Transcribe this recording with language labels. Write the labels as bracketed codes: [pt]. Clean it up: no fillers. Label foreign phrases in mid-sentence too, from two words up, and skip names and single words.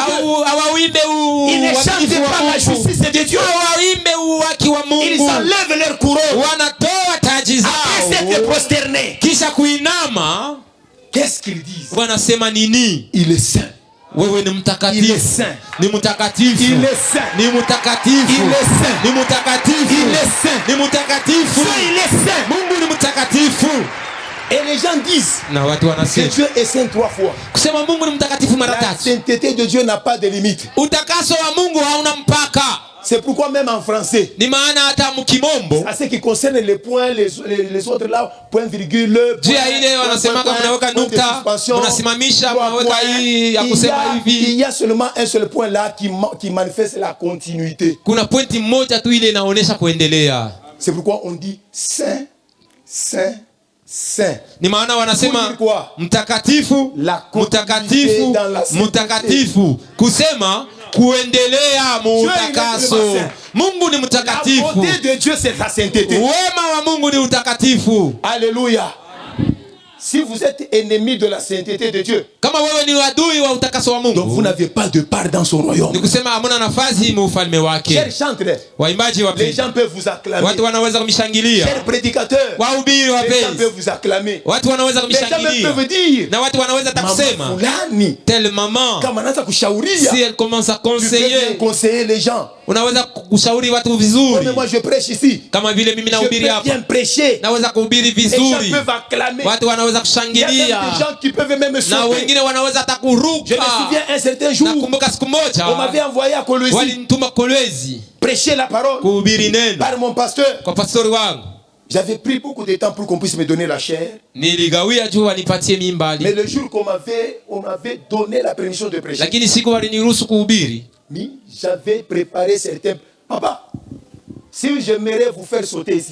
[sw] hawaimbe [fr] Ils ne chantent [sw] uaminifu [fr] pas [sw] wa [fr] la [sw] Mungu, [fr] justice de Dieu. [sw] hawaimbe uwaki wa [fr] Ils [sw] Mungu. [fr] enlèvent leur couronne. [sw] Wanatoa taji [fr] Après s'être [sw] zao [fr] prosternés, [sw] kisha kuinama, [fr] qu'est-ce qu'ils disent? [sw] wanasema nini? [fr] Il est saint. [sw] Wewe ni [fr] Il est [sw] mtakatifu, [fr] saint. [sw] ni mtakatifu, [fr] Il est saint. [sw] ni mtakatifu, [fr] Il est saint. [sw] ni mtakatifu, [fr] Il est saint. [sw] ni mtakatifu. [fr] Dieu, il est saint. [sw] Mungu ni mtakatifu. [fr] Et les gens disent [sw] Na watu [fr] que [sw] wanasema [fr] Dieu est saint 3 fois. [sw] kusema Mungu ni mtakatifu mara [fr] La [sw] tatu. [fr] sainteté de Dieu n'a pas de limite. [sw] Utakaso wa Mungu hauna mpaka. [fr] C'est pourquoi même en français, [sw] Ni maana hata mkimombo [fr] à ce qui concerne les points, les autres là, point virgule, [sw] juu ya ile wanasemaka mnaweka nukta, mnasimamisha, mnaweka hii ya kusema [fr] il [sw] hivi. [fr] y a seulement un seul point là qui manifeste la continuité. [sw] Kuna pointi moja tu ile inaonyesha kuendelea. [fr] C'est pourquoi on dit saint, saint, saint. [sw] Ni maana wanasema [fr] Pour dire quoi? [sw] mtakatifu, [fr] La continuité [sw] mtakatifu, [fr] dans la sainteté. [sw] mtakatifu, kusema kuendelea muutakaso. [fr] Dieu est [sw] Mungu ni [fr] La [sw] mtakatifu, [fr] beauté de Dieu, c'est sa sainteté. [sw] wema wa Mungu ni utakatifu. [fr] Alléluia. Si vous êtes ennemi de la sainteté de Dieu, [sw] Kama wewe ni adui wa utakaso wa [fr] donc vous [sw] Mungu, [fr] n'avez pas de part dans son royaume. [sw] ni kusema hamuna nafasi muufalme wake. [fr] Chers chantres, [sw] Waimbaji [fr] les [sw] wapenzi, [fr] gens peuvent vous acclamer. [sw] watu wanaweza kumshangilia. [fr] Chers prédicateurs, [sw] Wahubiri [fr] les gens [sw] wapenzi, [fr] peuvent vous acclamer. [sw] watu wanaweza [fr] Les gens même [sw] kumshangilia, [fr] peuvent dire, [sw] na watu wanaweza hata Mama kusema fulani, [fr] telle maman, [sw] kama anaanza kushauria, [fr] si elle commence à tu peux bien conseiller, conseiller les gens. [sw] unaweza kushauri watu [fr] Comme [sw] vizuri. [fr] moi je prêche ici, [sw] Kama vile mimi [fr] je [sw] nahubiri [fr] peux [sw] hapa, [fr] bien prêcher. [sw] naweza kuhubiri [fr] Les gens [sw] vizuri, [fr] peuvent acclamer. [sw] watu wanaweza [fr] Il y a même des [sw] kushangilia, [fr] gens qui peuvent même [sw] na [fr] sauter. [sw] wengine wanaweza hata [fr] Je me [sw] kuruka. [fr] souviens un certain jour, [sw] Nakumbuka siku [fr] on m'avait [sw] moja [fr] envoyé à Colosie [sw] walinituma Kolwezi [fr] prêcher la parole [sw] kuhubiri neno [fr] par mon pasteur. [sw] kwa pastori wangu. [fr] J'avais pris beaucoup de temps pour qu'on puisse me donner la chair. [sw] Niligawia juu wanipatie [fr] Mais [sw] mimbali, [fr] le jour qu'on m'avait donné la permission de prêcher, [sw] lakini siku waliniruhusu kuhubiri, [fr] j'avais préparé certains. Papa, si j'aimerais vous faire sauter ici,